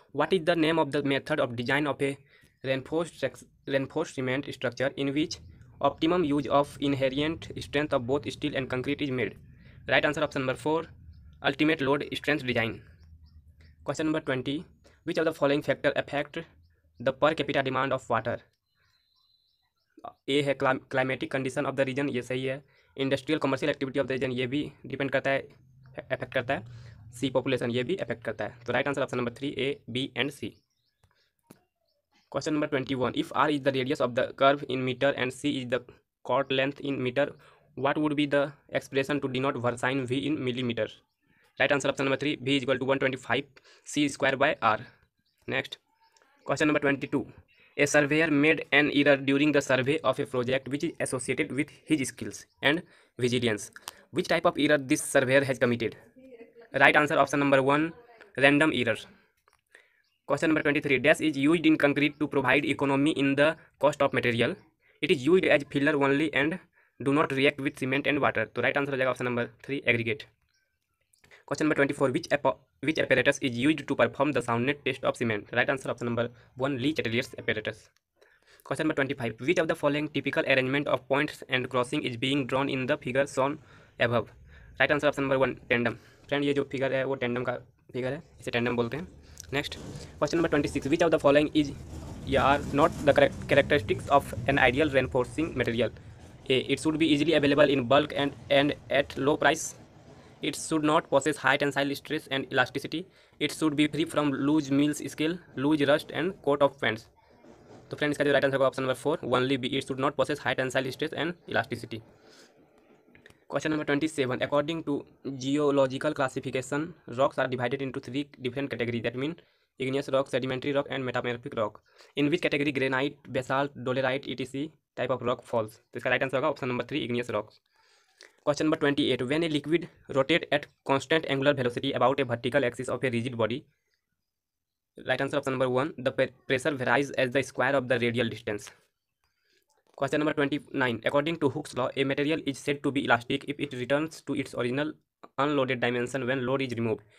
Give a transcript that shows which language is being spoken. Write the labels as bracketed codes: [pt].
[en] What is the name of the method of design of a reinforced cement structure in which optimum use of inherent strength of both steel and concrete is made? Right answer option number 4, ultimate load strength design. Question number 20. Which of the following factor affect the per capita demand of water? [hi] ए है climatic condition of the reason, ये सही है. Industrial commercial activity of the reason, ये भी depend करता है, affect करता है. सी पॉपुलेशन, ये भी अफेक्ट करता है. तो right answer option number 3, A, B and C. [en] Question number 21. If R is the radius of the curve in metre and C is the chord length in metre, what would be the expression to denote versine v in millimeter? Right answer option number 3, v is equal to 125 c square by r. Next, question number 22. A surveyor made an error during the survey of a project which is associated with his skills and vigilance. Which type of error this surveyor has committed? Right answer option number 1, random error. Question number 23. Dash is used in concrete to provide economy in the cost of material. It is used as filler only and do not react with cement and water. तो right answer हो जाएगा option number 3, aggregate. Question number 24. Which apparatus is used to perform the soundness test of cement? Right answer option number 1, Lee Chatelier's apparatus. Question number 25. Which of the following typical arrangement of points and crossing is being drawn in the figure shown above? Right answer option number 1, tandem. [hi] Friend ये जो figure है वो tandem का figure है, इसे tandem बोलते हैं. [en] Next, question number 26. Which of the following is या are not the characteristics of an ideal reinforcing material? A, it should be easily available in bulk and at low price. It should not possess high tensile stress and elasticity. It should be free from loose mills scale, loose rust and coat of paints. [hi] तो friend इसका जो right answer होगा option number 4, only B. [en] It should not possess high tensile stress and elasticity. Question number 27. According to geological classification, rocks are divided into 3 different category, that mean igneous rock, sedimentary rock and metamorphic rock. In which category granite, basalt, dolerite, etc. type of rock falls? [hi] तो इसका right answer होगा option number 3, igneous rocks. [en] Question number 28. When a liquid rotates at constant angular velocity about a vertical axis of a rigid body, right answer option number 1, the pressure varies as the square of the radial distance. Question number 29. According to Hooke's law, a material is said to be elastic if it returns to its original unloaded dimension when load is removed.